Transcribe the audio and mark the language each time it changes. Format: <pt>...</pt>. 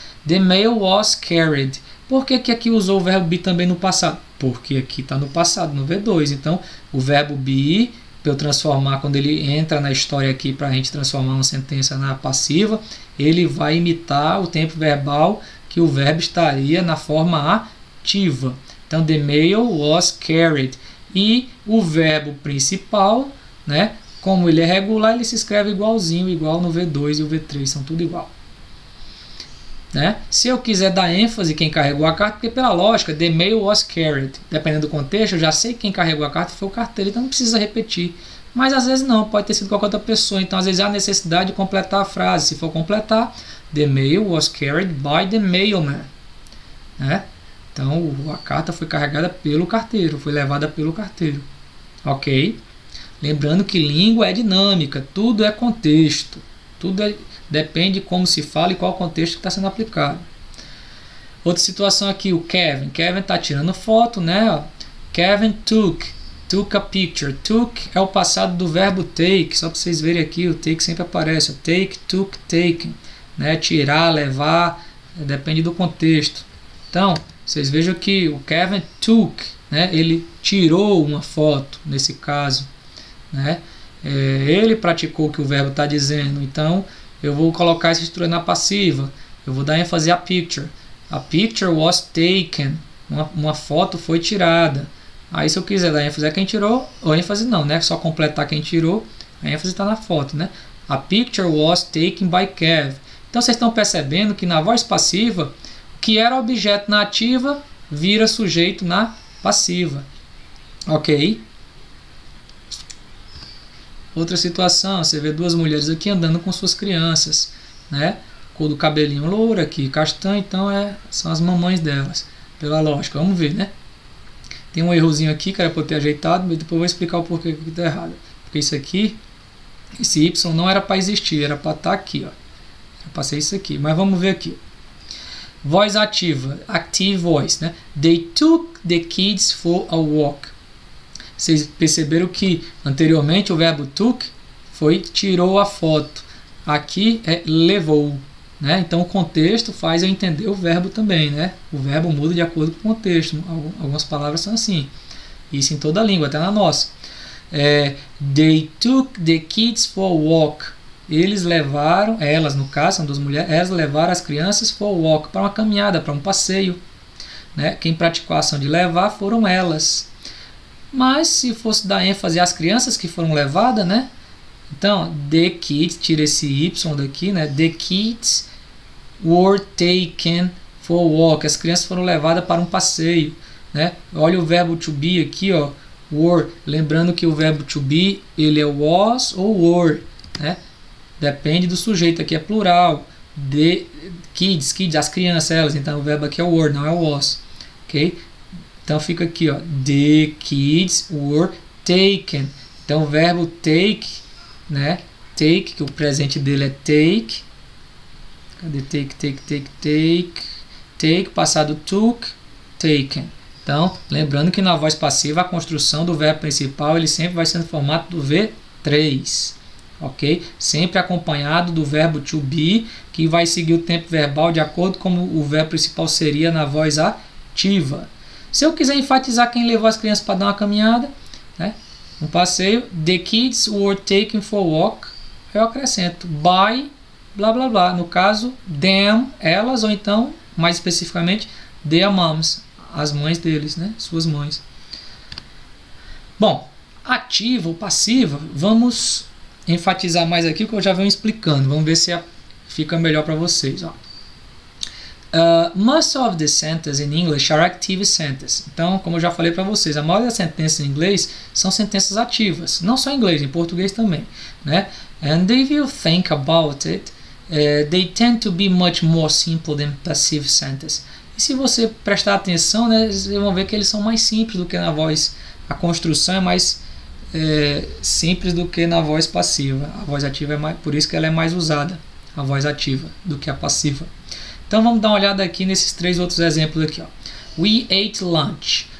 <en>The mail was carried.</en> <pt>Por que aqui usou o verbo be também no passado? Porque aqui está no passado, no V2. Então o verbo be, para eu transformar, quando ele entra na história aqui, para a gente transformar uma sentença na passiva, ele vai imitar o tempo verbal que o verbo estaria na forma ativa.</pt> <en>Então, the mail was carried.</en> <pt>E o verbo principal, né, como ele é regular, ele se escreve igualzinho, igual no V2 e o V3, são tudo igual. Né? Se eu quiser dar ênfase quem carregou a carta, porque pela lógica,</pt> <en>the mail was carried.</en> <pt>Dependendo do contexto, eu já sei que quem carregou a carta foi o carteiro, então não precisa repetir. Mas às vezes não, pode ter sido qualquer outra pessoa. Então às vezes há necessidade de completar a frase. Se for completar,</pt> <en>the mail was carried by the mailman. Né?</en> <pt>Então a carta foi carregada pelo carteiro, foi levada pelo carteiro. Ok? Lembrando que língua é dinâmica, tudo é contexto, depende de como se fala e qual contexto que está sendo aplicado. Outra situação aqui, o Kevin está tirando foto, né?</pt> <en>Kevin took a picture.</en> <pt>Took é o passado do verbo take, só para vocês verem aqui, o take sempre aparece. O take, took, taken, né? Tirar, levar, depende do contexto. Então, vocês vejam que o Kevin took, né? Ele tirou uma foto, nesse caso, né? Ele praticou o que o verbo está dizendo, então eu vou colocar essa estrutura na passiva, eu vou dar ênfase a picture.</pt> <en>A picture was taken,</en> <pt>uma foto foi tirada. Aí se eu quiser dar ênfase a quem tirou, ou ênfase não, né? Só completar quem tirou, a ênfase está na foto, né?</pt> <en>A picture was taken by Kev.</en> <pt>Então vocês estão percebendo que na voz passiva, o que era objeto na ativa, vira sujeito na passiva. Ok? Outra situação, você vê duas mulheres aqui andando com suas crianças, né? Cor do cabelinho louro aqui, castanho, então são as mamães delas, pela lógica. Vamos ver, né? Tem um errozinho aqui que era para eu ter ajeitado, mas depois eu vou explicar o porquê que está errado. Porque isso aqui, esse Y não era para existir, era para estar aqui, ó. Eu passei isso aqui, mas vamos ver aqui. Voz ativa,</pt> <en>active voice,</en> <pt>né?</pt> <en>They took the kids for a walk.</en> <pt>Vocês perceberam que anteriormente o verbo took foi tirou a foto. Aqui é levou, né? Então o contexto faz eu entender o verbo também, né? O verbo muda de acordo com o contexto. Algumas palavras são assim. Isso em toda a língua, até na nossa.</pt> <en>They took the kids for a walk.</en> <pt>Eles levaram, elas no caso, são duas mulheres, elas levaram as crianças</pt> <en>for a walk,</en> <pt>para uma caminhada, para um passeio, né? Quem praticou a ação de levar foram elas. Mas se fosse dar ênfase às crianças que foram levadas, né? Então, the kids, tira esse Y daqui, né?</pt> <en>The kids were taken for a walk.</en> <pt>As crianças foram levadas para um passeio, né? Olha o verbo to be aqui, ó. Were. Lembrando que o verbo to be, ele é was ou were, né? Depende do sujeito, aqui é plural. The kids, as crianças, elas. Então, o verbo aqui é were, não é was. Ok? Então fica aqui, ó,</pt> <en>the kids were taken.</en> <pt>Então o verbo take, né? Take, que o presente dele é take. Cadê take? Take, passado took, taken. Então, lembrando que na voz passiva a construção do verbo principal ele sempre vai ser no formato do V3. Ok? Sempre acompanhado do verbo to be, que vai seguir o tempo verbal de acordo com o verbo principal seria na voz ativa. Se eu quiser enfatizar quem levou as crianças para dar uma caminhada, né, um passeio,</pt> <en>the kids were taken for a walk,</en> <pt>eu acrescento by, blá blá blá. No caso, them, elas, ou então, mais especificamente, their moms, as mães deles, né, suas mães. Bom, ativa ou passiva, vamos enfatizar mais aqui o que eu já venho explicando. Vamos ver se fica melhor para vocês. Ó.</pt> <en>Most of the sentences in English are active sentences.</en> <pt>Então, como eu já falei para vocês, a maioria das sentenças em inglês são sentenças ativas. Não só em inglês, em português também, né?</pt> <en>And if you think about it, they tend to be much more simple than passive sentences.</en> <pt>E se você prestar atenção, né, vocês vão ver que eles são mais simples do que na voz. A construção é mais simples do que na voz passiva. A voz ativa é mais, por isso que ela é mais usada, a voz ativa, do que a passiva. Então vamos dar uma olhada aqui nesses três outros exemplos aqui. Ó.</pt> <en>We ate lunch.</en>